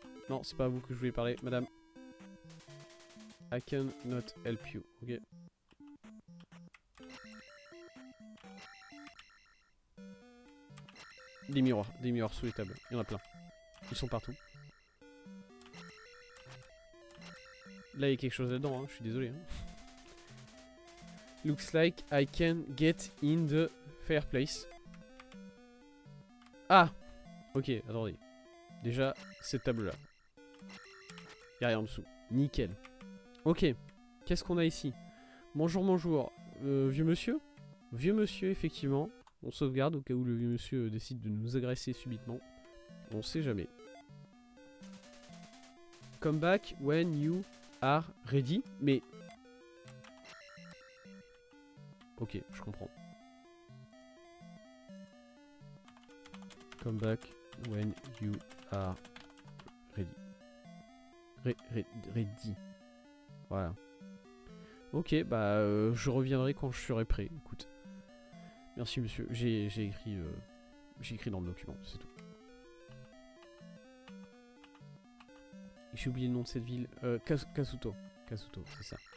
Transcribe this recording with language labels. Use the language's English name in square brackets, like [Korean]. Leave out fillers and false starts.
[French] Non, c'est pas à vous que je voulais parler, madame. [English] I can not help you. Ok. [French] Des miroirs sous les tables. Il y en a plein. Ils sont partout. Là, il y a quelque chose là-dedans, hein. Je suis désolé. Hein. [English] Looks like I can get in the fireplace. [French] Ah! Ok, attendez. Déjà, cette table-là. Y'a rien en dessous. Nickel. Ok. Qu'est-ce qu'on a ici? Bonjour, bonjour. Vieux monsieur? Vieux monsieur, effectivement. On sauvegarde au cas où le vieux monsieur décide de nous agresser subitement. On sait jamais. [English] Come back when you are ready. [French] Mais... Ok, je comprends. [English] Come back when you are ready. [French] Ready. Voilà. Ok, bah je reviendrai quand je serai prêt. Écoute. Merci monsieur. J'ai écrit dans le document, c'est tout. J'ai oublié le nom de cette ville. Kasuto. Kasuto, c'est ça.